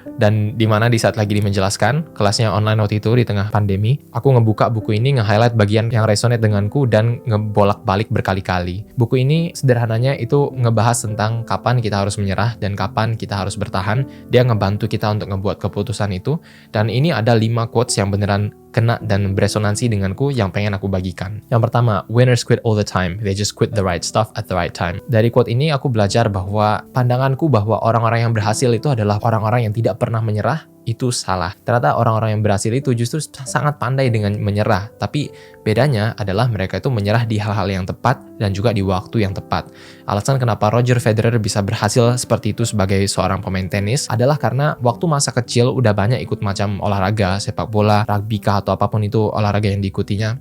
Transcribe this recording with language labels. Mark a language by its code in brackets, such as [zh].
[id] Dan dimana di saat lagi menjelaskan, kelasnya online waktu itu di tengah pandemi, aku ngebuka buku ini, nge-highlight bagian yang resonate denganku dan ngebolak-balik berkali-kali. Buku ini sederhananya itu ngebahas tentang kapan kita harus menyerah dan kapan kita harus bertahan. Dia ngebantu kita untuk ngebuat keputusan itu. Dan ini ada 5 quotes yang beneran kena dan beresonansi denganku yang pengen aku bagikan. Yang pertama, [en] winners quit all the time, they just quit the right stuff at the right time. [id] Dari quote ini aku belajar bahwa pandanganku bahwa orang-orang yang berhasil itu adalah orang-orang yang tidak pernah menyerah, itu salah. Ternyata orang-orang yang berhasil itu justru sangat pandai dengan menyerah. Tapi bedanya adalah mereka itu menyerah di hal-hal yang tepat dan juga di waktu yang tepat. Alasan kenapa Roger Federer bisa berhasil seperti itu sebagai seorang pemain tenis adalah karena waktu masa kecil udah banyak ikut macam olahraga, sepak bola, rugby kah atau apapun itu olahraga yang diikutinya.